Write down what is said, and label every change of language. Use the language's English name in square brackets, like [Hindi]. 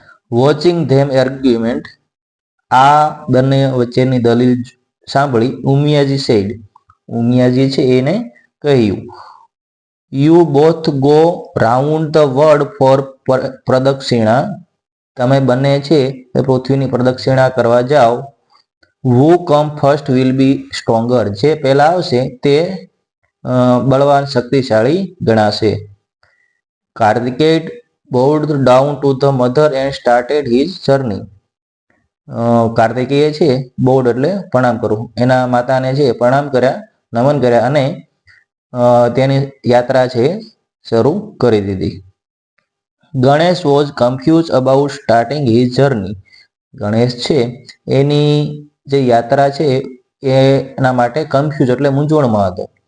[English] watching them argument, [Gujarati] આ બંને વચ્ચેની દલીલ સાંભળી [English] Umiyaji said, [Gujarati] ઉમિયાજી છે એને કહ્યું, [English] You both go round the world for pradakshina. [Gujarati] તમે બંને છે એ પૃથ્વીની પ્રદક્ષિણા કરવા જાઓ. [English] Who come first will be stronger. [Gujarati] જે પહેલા આવશે તે બળવાન શક્તિશાળી ગણાશે. [English] Kartikeya bowed down to the mother and started his journey. [Gujarati] Kartikeya છે બોડ એટલે પ્રણામ કરવું, એના માતાને છે પ્રણામ કર્યા, નમન કર્યા અને તેની યાત્રા છે શરૂ કરી દીધી. [English] Ganesh was confused about starting his journey. [Gujarati] Ganesh છે એની જે યાત્રા છે એના માટે કન્ફ્યુઝ એટલે મૂંઝવણમાં હતો.